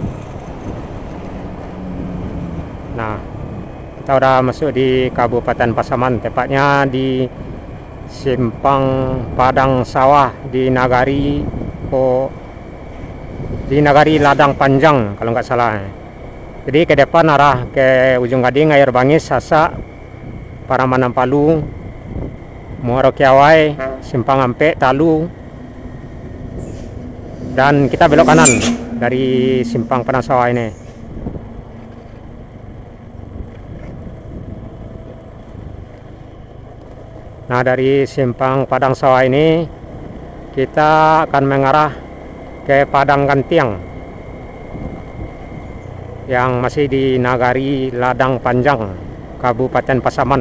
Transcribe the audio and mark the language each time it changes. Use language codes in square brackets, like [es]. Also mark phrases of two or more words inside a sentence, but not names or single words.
[id] Nah, kita udah masuk di Kabupaten Pasaman, tepatnya di Simpang Padang Sawah di Nagari Ladang Panjang kalau nggak salah. Jadi ke depan arah ke Ujung Gading, Air Bangis, Sasak, Paramanan Palu, Muaro Kiawai, Simpang Ampe, Talu, dan kita belok kanan dari Simpang Padang Sawah ini. Nah, dari Simpang Padang Sawah ini kita akan mengarah ke Padang Gantiang yang masih di Nagari Ladang Panjang, Kabupaten Pasaman.